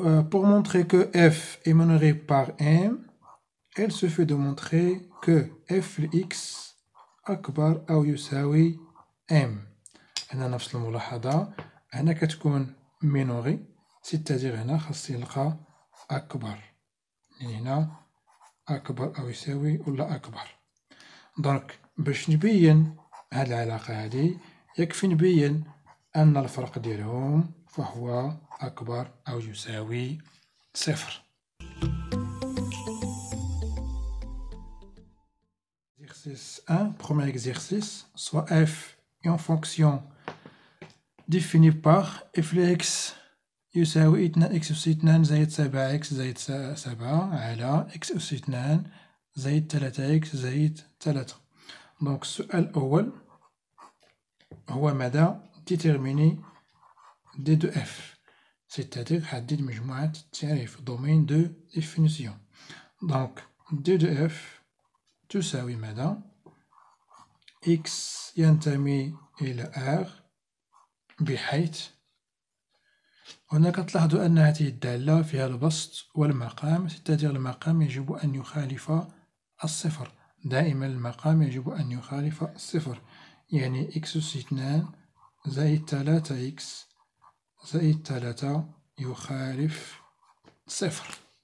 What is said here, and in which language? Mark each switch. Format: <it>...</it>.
<fr>Pour montrer que f est minoré par m, il suffit de montrer que f</fr> <ar>لx أكبر أو يساوي m. هنا نفس الملاحظة، هنا كتكون مينوري سيتادير هنا خاص نلقى أكبر، يعني هنا أكبر أو يساوي ولا أكبر. دونك باش نبين هاد العلاقة هادي يكفي نبين أن الفرق ديالهم فهو أكبر أو يساوي صفر.</ar> <fr>Exercice 1, premier exercice, soit f est en fonction définie par f</fr> <ar>لx يساوي 2x أس 2 زائد 7x زائد 7 على x أس 2 زائد 3x زائد 3. دونك السؤال الأول هو ماذا؟</ar> <fr>déterminer d de f، c'est-à-dire</fr> <ar>حدد مجموعة التعريف</ar> <fr>domaine de définition.</fr> <ar>دونك d de f تساوي ماذا؟ x ينتمي إلى R بحيث هنا كتلاحظوا أن هذه الدالة فيها البسط والمقام،</ar> <fr>c'est-à-dire</fr> <ar>المقام يجب أن يخالف الصفر، دائما المقام يجب أن يخالف الصفر، يعني x أس 2 زائد 3x زائد 3 يخالف صفر.</ar>